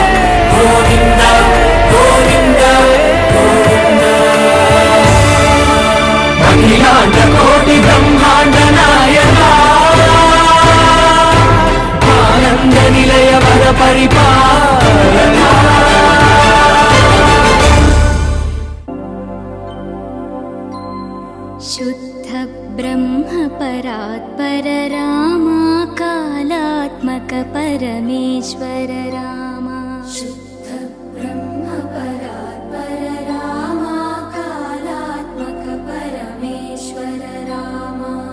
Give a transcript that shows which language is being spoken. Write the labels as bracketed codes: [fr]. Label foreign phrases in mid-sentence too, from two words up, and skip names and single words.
[te] గోవింద గోవింద గోవింద అఖిలాండ కోటి బ్రహ్మాండ నాయక ఆనంద నిలయ వర పరిపాలక [sa] शुद्ध ब्रह्म परात्पर रामा कालात्मक परमेश्वर रामा शुद्ध ब्रह्म परात्पर रामा कालात्मक परमेश्वर रामा